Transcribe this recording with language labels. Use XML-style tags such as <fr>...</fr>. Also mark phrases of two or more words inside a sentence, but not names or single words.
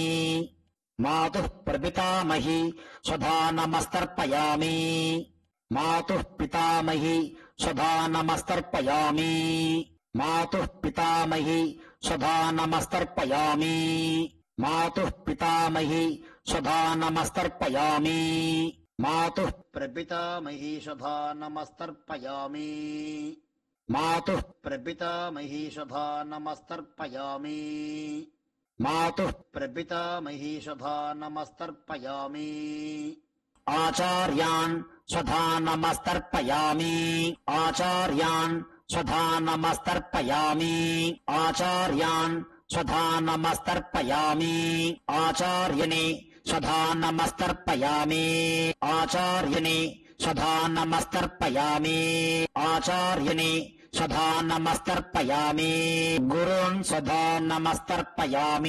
<sa>मातुः प्रपितामहि स्वधानमस्तर्पयामि. मातुः पितामहि स्वधानमस्तर्पयामि. मातुः पितामहि स्वधानमस्तर्पयामि. मातुः पितामहि स्वधानमस्तर्पयामि. मातुः प्रपितामहीषधा नमस्तर्पयामि मातुः प्रपितामहीषधा नमस्तर्पयामि मातुः प्रपितामहीषधा नमस्तर्पयामि आचार्यान् स्वधा नमस्तर्पयामि आचार्यान् स्वधा नमस्तर्पयामि आचार्यान् स्वधा नमस्तर्पयामि आचार्यने स्वधा नमस्तर्पयामि आचार्यने स्वधा नमस्तर्पयामि आचार्यने स्वधा नमस्तर्पयामि गुरून् स्वधा नमस्तर्पयामि</sa>